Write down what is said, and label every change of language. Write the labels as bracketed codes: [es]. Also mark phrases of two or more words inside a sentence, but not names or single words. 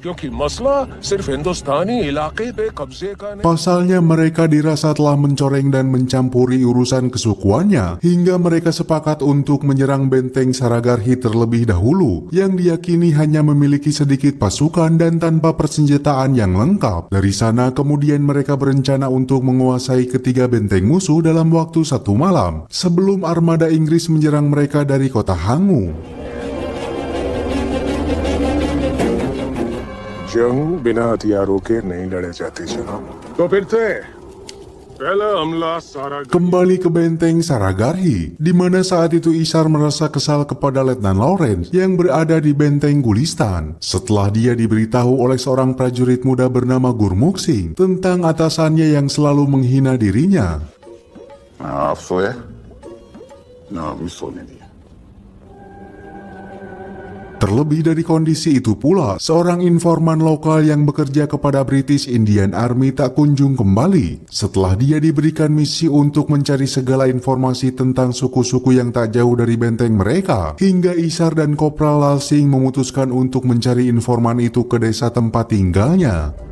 [id] Pasalnya mereka dirasa telah mencoreng dan mencampuri urusan kesukuannya, hingga mereka sepakat untuk menyerang benteng Saragarhi terlebih dahulu, yang diyakini hanya memiliki sedikit pasukan dan tanpa persenjataan yang lengkap. Dari sana kemudian mereka berencana untuk menguasai ketiga benteng musuh dalam waktu 1 malam, sebelum armada Inggris menyerang mereka dari kota Hangu. [hi] जंग बिना हथियारों के नहीं लड़े जाते जनाब। तो फिर से [id] Kembali ke benteng Saragarhi, di mana saat itu Ishar merasa kesal kepada Letnan Lawrence yang berada di benteng Gulistan setelah dia diberitahu oleh seorang prajurit muda bernama Gurmukh Singh tentang atasannya yang selalu menghina dirinya. [hi] आप सोए ना अभी सोने दिया। [id] Terlebih dari kondisi itu pula, seorang informan lokal yang bekerja kepada British Indian Army tak kunjung kembali setelah dia diberikan misi untuk mencari segala informasi tentang suku-suku yang tak jauh dari benteng mereka, hingga Isar dan Kopral Lal Singh memutuskan untuk mencari informan itu ke desa tempat tinggalnya.